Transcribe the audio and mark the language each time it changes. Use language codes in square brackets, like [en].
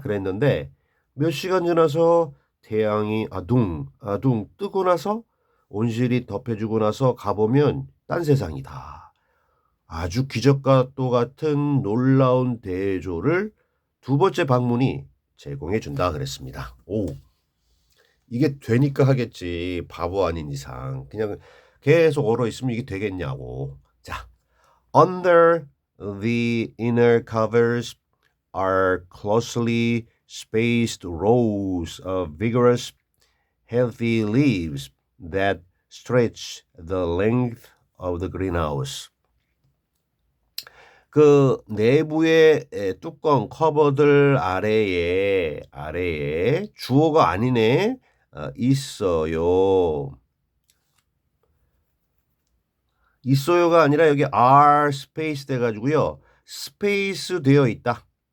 [ko] 그랬는데 몇 시간 지나서 태양이 아둥 뜨고 나서 온실이 덮여주고 나서 가보면 딴 세상이다. 아주 기적과 또 같은 놀라운 대조를 두 번째 방문이 제공해 준다 그랬습니다. 오, 이게 되니까 하겠지. 바보 아닌 이상. 그냥 계속 얼어 있으면 이게 되겠냐고. 자, [en] under the inner covers are closely spaced rows of vigorous, healthy leaves that stretch the length of the greenhouse. [ko] 그 내부의 뚜껑 커버들 아래에 주어가 아니네. 있어요. 있어요가 아니라 여기 are space 돼 가지고요. 스페이스 되어 있다.